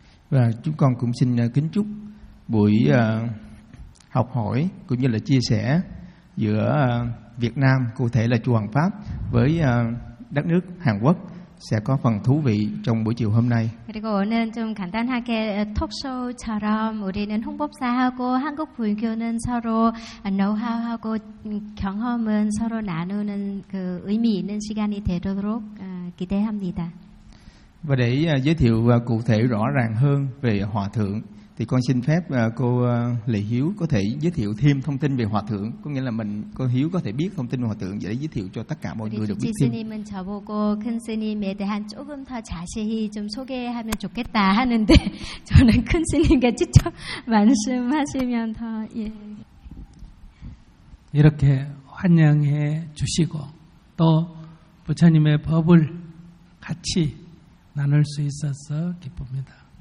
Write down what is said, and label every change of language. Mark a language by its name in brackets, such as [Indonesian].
[Vietnamese] Và chúng con cũng xin kính chúc buổi học hỏi cũng như là chia sẻ giữa Việt Nam, cụ thể là chùa Hoằng Pháp, với đất nước Hàn Quốc sẽ có phần thú vị trong buổi chiều hôm nay. [Korean] 그리고 오늘 좀 간단하게 톡쇼처럼 우리는 홍법사하고 한국 불교는 서로 노하우하고 경험은 서로 나누는 그 의미 있는 시간이 되도록 기대합니다. Và để giới thiệu cụ thể rõ ràng hơn về Hòa Thượng thì con xin phép cô Lệ Hiếu có thể giới thiệu thêm thông tin về Hòa Thượng, có nghĩa là mình cô Hiếu có thể biết thông tin về Hòa Thượng để giới thiệu cho tất cả mọi người được biết thêm. 스님은 저보고 큰 스님에 대한 조금 더 자세히 좀 소개하면 좋겠다 하는데 저는 큰 스님께 직접 말씀하시면 더 예. 이렇게 환영해 주시고 또 부처님의 법을 같이 나눌 수 있어서 기쁩니다.